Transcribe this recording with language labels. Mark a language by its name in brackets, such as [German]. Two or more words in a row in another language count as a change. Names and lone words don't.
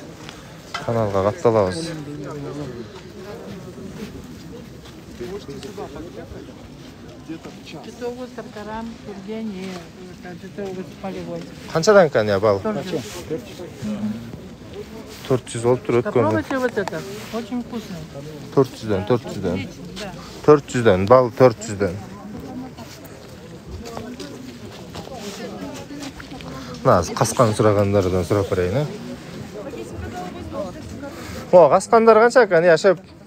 [Kyrgyz] Каналга катталабыз. Канчадан экен, я бал? 400 болуп турат экен. [Russian] Попробуйте вот это. Очень вкусно. [Kyrgyz] 400дөн. 400дөн, бал 400дөн. Каскан сурагандардан сурап берейин, э? Каскандар канча экен, я шеп?